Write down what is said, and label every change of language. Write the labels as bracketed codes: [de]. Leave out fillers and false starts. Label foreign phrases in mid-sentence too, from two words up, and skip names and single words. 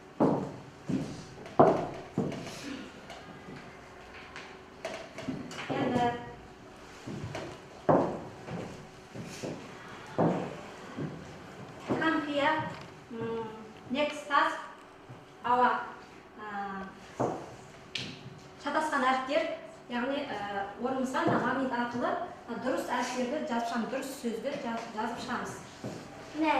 [en] And come here. Next task. [kk] Our шатасқан әріптер, яғни орнымызға намагнит арқылы дұрыс әріптерді жазып шығамыз, дұрыс сөзді жазып шығамыз. [en] Nine.